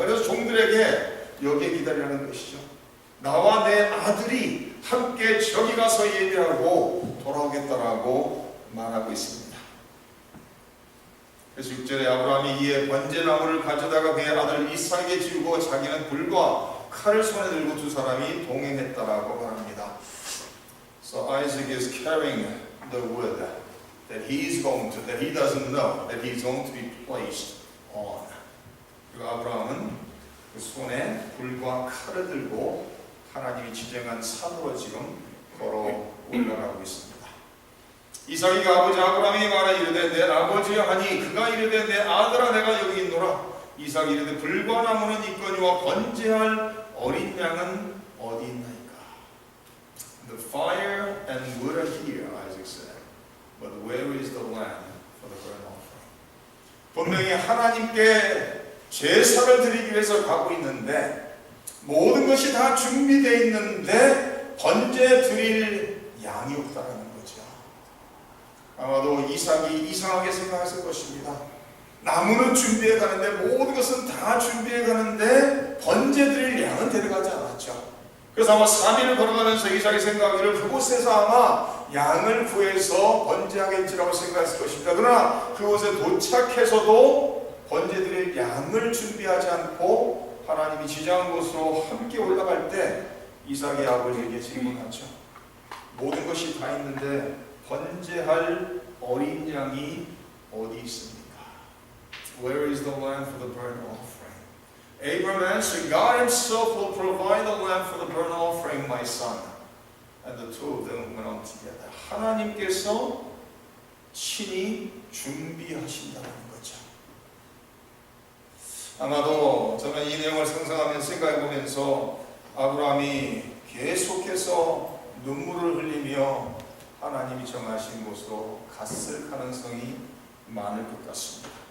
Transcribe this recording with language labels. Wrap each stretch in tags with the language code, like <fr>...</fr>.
<ko>그래서 종들에게 여기에 기다리라는 것이죠. 나와 내 아들이 함께 저기 가서 예배하고 돌아오겠다라고 말하고 있습니다. 그래서 6절에 아브라함이 이에 번제나무를 가져다가 그의 아들 이삭에게 지우고 자기는 불과 칼을 손에 들고 두 사람이 동행했다라고 말합니다.</ko> <en>So Isaac is carrying the wood that he doesn't know that he's going to be placed on.</en> <ko>그리고 아브라함은 그 손에 불과 칼을 들고 하나님이 지정한 산으로 지금 걸어 올라가고 있습니다. 이삭이 아버지 아브라함이 말하 이르되 내 아버지여 하니 그가 이르되 내 아들아 내가 여기 있노라. 이삭이 이르되 불과 나무는 있거니와 번제할 어린 양은 어디 있나이까.</ko> <en>The fire and wood are here, Isaac said, but where is the lamb for the burnt offering?</en> <ko>분명히 하나님께 제사를 드리기 위해서 가고 있는데 모든 것이 다 준비되어 있는데 번제 드릴 양이 없다는 거죠. 아마도 이삭이 이상하게 생각했을 것입니다. 나무는 준비해 가는데 모든 것은 다 준비해 가는데 번제 드릴 양은 데려가지 않았죠. 그래서 아마 3일을 걸어가면서 이삭이 생각하기를 그곳에서 아마 양을 구해서 번제하겠지라고 생각했을 것입니다. 그러나 그곳에 도착해서도 번제 드릴 양을 준비하지 않고 하나님이 지정한 곳으로 함께 올라갈 때 이삭의 아버지에게 질문하죠. 모든 것이 다 있는데 번제할 어린 양이 어디 있습니까?</ko> <en>Where is the lamb for the burnt offering? Abraham answered, God himself will provide the lamb for the burnt offering, my son. And the two of them went on together.</en> <ko>하나님께서 친히 준비하신다는 거죠. 아마도 저는 이 내용을 상상하면서 생각해보면서 아브라함이 계속해서 눈물을 흘리며 하나님이 정하신 곳으로 갔을 가능성이 많을 것 같습니다.</ko>